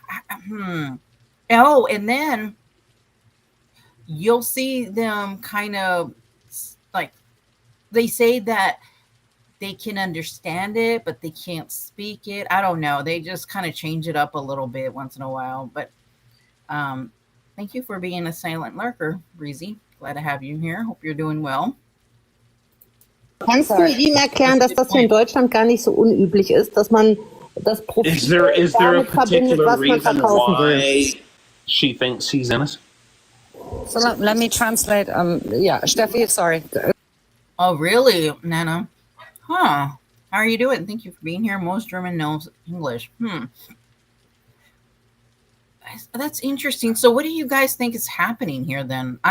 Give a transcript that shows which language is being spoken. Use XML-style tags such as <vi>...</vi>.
<en>Like, Oh, and then you'll see them kind of like, they say that they can understand it, but they can't speak it. I don't know. They just kind of change it up a little bit once in a while. But thank you for being a silent lurker, Breezy. Glad to have you here. Hope you're doing well.</en> <de>Kannst du ihm erklären, dass das hier in Deutschland gar nicht so unüblich ist, dass man das Profil damit verbindet, was man verkaufen will?</de> <en>She thinks he's innocent. So let me translate. Steffi, sorry. Oh, really, Nana? Huh. How are you doing? Thank you for being here. Most German knows English. That's interesting. So what do you guys think is happening here then?</en>